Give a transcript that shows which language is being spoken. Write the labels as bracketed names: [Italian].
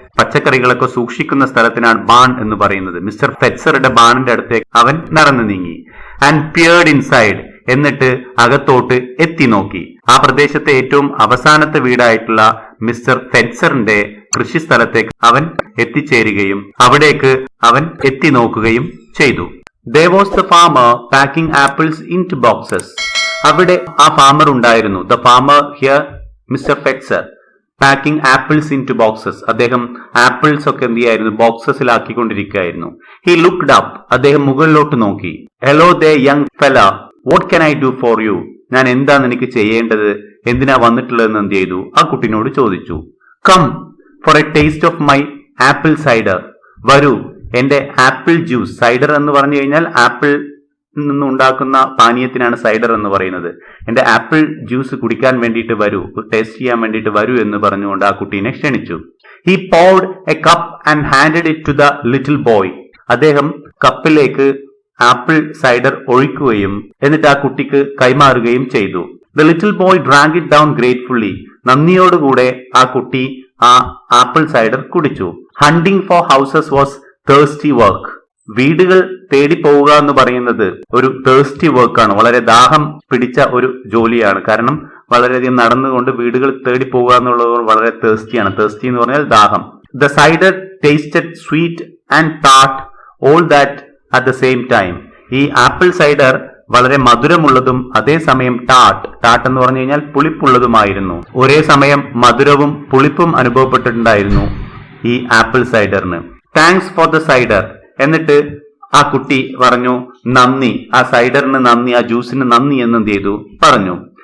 [Malayalam] പച്ചക്കറികളൊക്കെ സൂക്ഷിക്കുന്ന സ്ഥലത്തിനാണ് ബാൺ എന്ന് പറയുന്നത്. മിസ്റ്റർ ഫെറ്റ്സറുടെ ബാണിന്റെ അടുത്തേക്ക് അവൻ നടന്നു നീങ്ങി. [English] and peered inside, [Malayalam] എന്നിട്ട് അകത്തോട്ട് എത്തി നോക്കി. ആ പ്രദേശത്തെ ഏറ്റവും അവസാനത്തെ വീടായിട്ടുള്ള മിസ്റ്റർ ഫെറ്റ്സറിന്റെ കൃഷിസ്ഥലത്തേക്ക് അവൻ എത്തിച്ചേരുകയും അവിടേക്ക് അവൻ എത്തി നോക്കുകയും ചെയ്തു. [English] There was the farmer packing apples into boxes. [Malayalam] അവിടെ ആ ഫാമർ ഉണ്ടായിരുന്നു. [English] The farmer here, Mr. Fetzer, packing apples into boxes. [Malayalam] അദ്ദേഹം ആപ്പിൾസ് ഒക്കെ എന്ത് ചെയ്യായിരുന്നു? ബോക്സസിലാക്കിക്കൊണ്ടിരിക്കുകയായിരുന്നു. [English] He looked up. [Malayalam] അദ്ദേഹം മുകളിലോട്ട് നോക്കി. [English] Hello there, young fella. What can I do for you? [Malayalam] ഞാൻ എന്താണ് എനിക്ക് ചെയ്യേണ്ടത്? എന്തിനാ വന്നിട്ടുള്ളതെന്ന് എന്ത് ചെയ്തു? ആ കുട്ടിനോട് ചോദിച്ചു. [English] Come for a taste of my apple cider. [Malayalam] വരൂ, എന്റെ ആപ്പിൾ ജ്യൂസ്. സൈഡർ എന്ന് പറഞ്ഞു കഴിഞ്ഞാൽ ആപ്പിൾ നിന്നുണ്ടാക്കുന്ന പാനീയത്തിനാണ് സൈഡർ എന്ന് പറയുന്നത്. എന്റെ ആപ്പിൾ ജ്യൂസ് കുടിക്കാൻ വേണ്ടിയിട്ട് വരൂ, ടേസ്റ്റ് ചെയ്യാൻ വേണ്ടിയിട്ട് വരൂ എന്ന് പറഞ്ഞുകൊണ്ട് ആ കുട്ടീനെ ക്ഷണിച്ചു. [English] He poured a cup and handed it to the little boy. [Malayalam] അദ്ദേഹം കപ്പിലേക്ക് ആപ്പിൾ സൈഡർ ഒഴിക്കുകയും എന്നിട്ട് ആ കുട്ടിക്ക് കൈമാറുകയും ചെയ്തു. [English] The little boy drank it down gratefully. [Malayalam] നന്ദിയോടുകൂടെ ആ കുട്ടി ആ ആപ്പിൾ സൈഡർ കുടിച്ചു. [English] Hunting for houses was thirsty work. [Malayalam] വീടുകൾ തേടി പോവുക എന്ന് പറയുന്നത് ഒരു തേഴ്സ്റ്റി വർക്കാണ്. വളരെ ദാഹം പിടിച്ച ഒരു ജോലിയാണ്. കാരണം വളരെയധികം നടന്നുകൊണ്ട് വീടുകൾ തേടി പോവുക എന്നുള്ളത് വളരെ തേഴ്സ്റ്റിയാണ്. തേഴ്സ്റ്റി എന്ന് പറഞ്ഞാൽ ദാഹം. [English] The cider tasted sweet and tart, all that at the same time. [Malayalam] ഈ ആപ്പിൾ സൈഡർ വളരെ മധുരമുള്ളതും അതേസമയം ടാട്ട് എന്ന് പറഞ്ഞു കഴിഞ്ഞാൽ പുളിപ്പുള്ളതുമായിരുന്നു. ഒരേ സമയം മധുരവും പുളിപ്പും അനുഭവപ്പെട്ടിട്ടുണ്ടായിരുന്നു ഈ apple സൈഡറിന്. [English] Thanks for the cider. [Malayalam] എന്നിട്ട് ആ കുട്ടി പറഞ്ഞു നന്ദി, ആ സൈഡറിന് നന്ദി, ആ ജ്യൂസിന് നന്ദി എന്ന് എന്ത് ചെയ്തു പറഞ്ഞു.